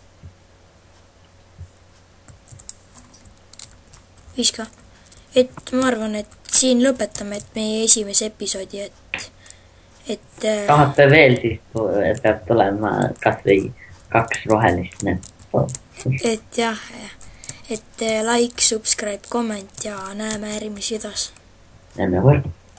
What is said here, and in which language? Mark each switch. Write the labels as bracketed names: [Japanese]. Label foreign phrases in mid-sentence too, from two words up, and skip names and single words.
[Estonian] Viska. Et ma arvan, et siin lõpetame, et meie esimese episoodi, et tahate veel, siis peab tulema kas või 2 rohelist näppu. Et jah, et [English] like, subscribe, comment [Estonian] ja näeme järgmises videos. Näeme võrd.